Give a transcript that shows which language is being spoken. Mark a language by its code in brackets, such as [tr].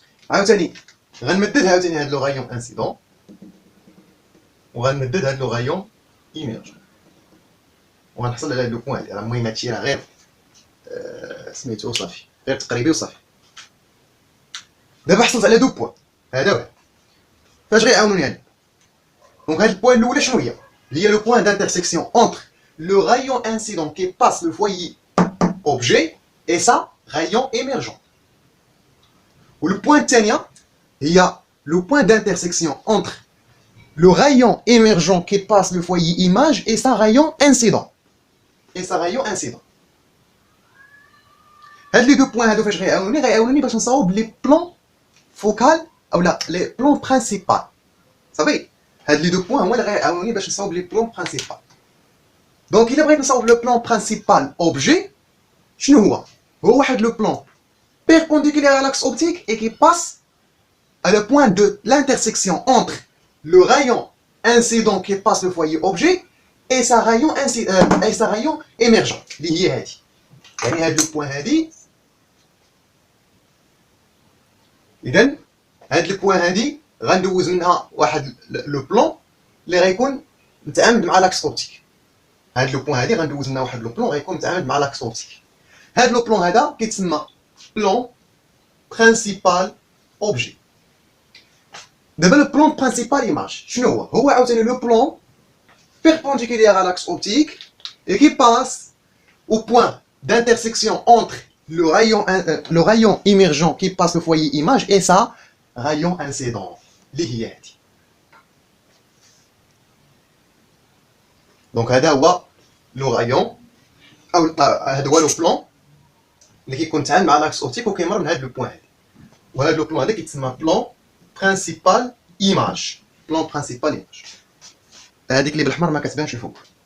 [ar] عاوتاني غنمدد عاوتاني هاد لو غايون انسيدون وغنمدد هاد لو غايون ايميرجون وغنحصل على هاد لو بوين هادي. راه المهم هادشي راه غير سميتو صافي غير تقريبي وصافي. دابا حصلت على دو بوين هذا واحد فاش غيعاونوني هادي. دونك هاد البوين الاولى شنو هي؟ هي لو بوين [fr] d'intersection entre le rayon incident qui passe le foyer objet et sa rayon émergent. Ou le point [ar] الثانية [fr] هي le point d'intersection entre le rayon émergent qui passe le foyer image et sa rayon incident. Et sa rayon incident. [ar] هاد لي دو بوين هادو فاش غيعاونوني باش نصاوب لي بلون فوكال او لا لي بلون برينسيبال. صافي هاد لي دو بوين هما اللي غيعاونوني باش نصاوب لي بلون برينسيبال. دونك الا بغيت نصاوب لو بلون [fr] برينسيبال اوبجي شنو هو؟ هو واحد لو بلون perpendiculaire à l'axe optique et qui passe à le point de l'intersection entre le rayon incident qui passe le foyer objet et sa rayon émergent [ar] اللي هي هادي. يعني هاد لو بوين هادي اذا هاد لو بوين هادي غندوز منها واحد لو بلون اللي غيكون متعامد مع لاكس اوبتيك. هاد لو بوين هادي غندوز منها واحد لو بلون غيكون متعامد مع لاكس اوبتيك. هاد لو بلون هذا كيتسمى بلون برينسيبال اوبجي. دابا لو بلون برينسيبال ايماج شنو هو؟ هو عاوتاني لو بلون [fr] perpendiculaire à l'axe optique et qui passe au point d'intersection entre le rayon émergent qui passe le foyer image et sa rayon incident [ar] اللي هي هادي. دونك هذا هو لو رايون او هذا هو لو بلون اللي كيكون متعامل مع لاكس اوبتيك وكيمر من هذا لو بوين هذا. وهذا لو بلون هذا كيتسمى بلون برينسيبال ايماج. بلون برينسيبال ايماج هذيك اللي بالحمر ما كتبانش الفوق.